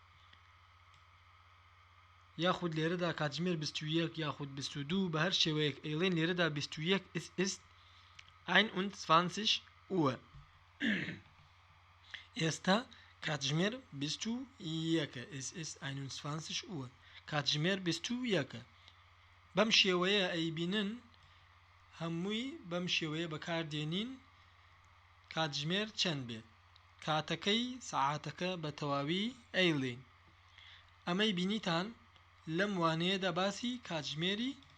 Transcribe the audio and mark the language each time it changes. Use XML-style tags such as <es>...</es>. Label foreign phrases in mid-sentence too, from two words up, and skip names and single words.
<ckb>یاخود لێرەدا کاتژمێر 21 یاخود 22 بە هەر شێوەیەک ئەیڵێن لێرەدا 21</ckb> <de>es ist 21 Uhr</de> <ckb>ئێستا کاتژمێر 21</ckb> <de>es ist 21 Uhr</de> <ckb>کاتژمێر 21 بەم شێوەیە ئەیبینن هەمووی بەم شێوەیە بەکاردێنین کاتژمێر چەند بێت کاتەکەی سەعاتەکە بە تەواوی ئەیڵێن ئەمەی بینیتان لەم وانەیەدا باسی کاتژمێری</ckb>